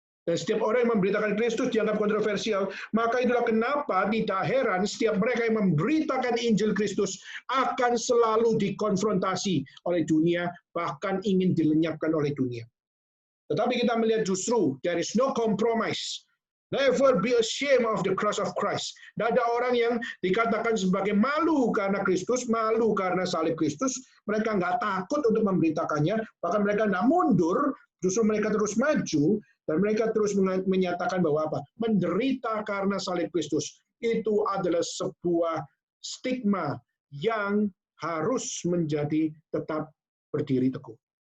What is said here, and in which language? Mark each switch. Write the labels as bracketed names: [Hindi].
[Indonesian] Dan setiap orang yang memberitakan Kristus dianggap kontroversial. Maka itulah kenapa tidak heran setiap mereka yang memberitakan Injil Kristus akan selalu dikonfrontasi oleh dunia, bahkan ingin dilenyapkan oleh dunia. Tetapi kita melihat justru [English] there is no compromise. Never be ashamed of the cross of Christ. [Indonesian] Tidak ada orang yang dikatakan sebagai malu karena Kristus, malu karena salib Kristus. Mereka nggak takut untuk memberitakannya, bahkan mereka nggak mundur, justru mereka terus maju, dan mereka terus menyatakan bahwa apa? Menderita karena salib Kristus. Itu adalah sebuah stigma yang harus menjadi tetap berdiri teguh.